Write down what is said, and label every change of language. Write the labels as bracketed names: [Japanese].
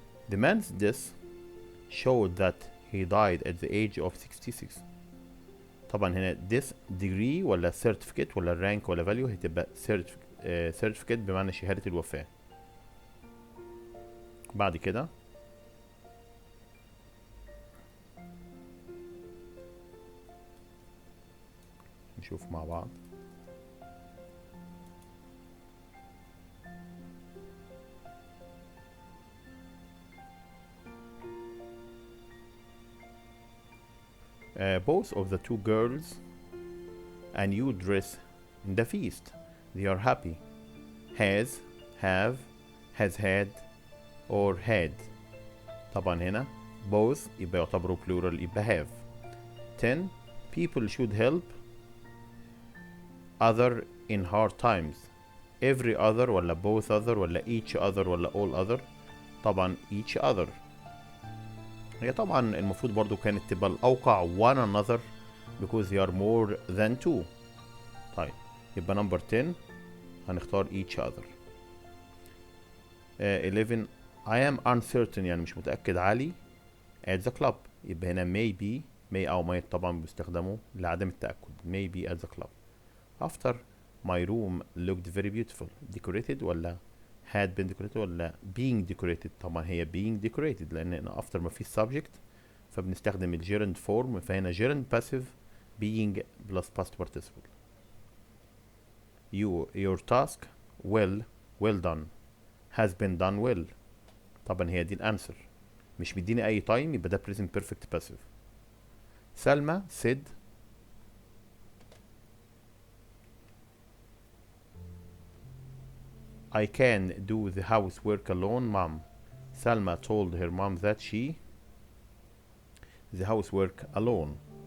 [English] The man's death showed that he died at the age of 66. [Arabic] طبعا هنا [English] this degree [Arabic] ولا certificate ولا rank ولا value هتبقى certificate بمعنى شهادة الوفاة. بعد كده نشوف مع بعض. [English] Both of the two girls a new dress in the feast. They are happy. Has, have, has had or had. [Arabic] طبعا هنا both يبقى يعتبروا plural يبقى have. [English] 10. People should help other in hard times. Every other ولا both other ولا each other ولا all other. طبعا each other. [Arabic] هي طبعا المفروض برضو كانت تبقى الأوقع [English] one another because they are more than two. [Arabic] طيب يبقى [English] number 10 هنختار each other. 11. I am uncertain [Arabic] يعني مش متأكد علي [English] at the club. [Arabic] يبقى هنا maybe may أو might طبعا بيستخدموا لعدم التأكد. [English] maybe at the club. After my room looked very beautiful. Decorated ولا had been decorated ولا being decorated. [Arabic] طبعا هي [English] being decorated [Arabic] لأن after ما فيش subject فبنستخدم الجيرند form. [English] فهنا gerund passive being plus past participle. your task well done has been done well. [Arabic] طبعا هي دي الانسر مش مديني اي تايم يبقى ده present perfect passive. [English] Salma said I can do the housework alone mom. Salma told her mom that she the housework alone.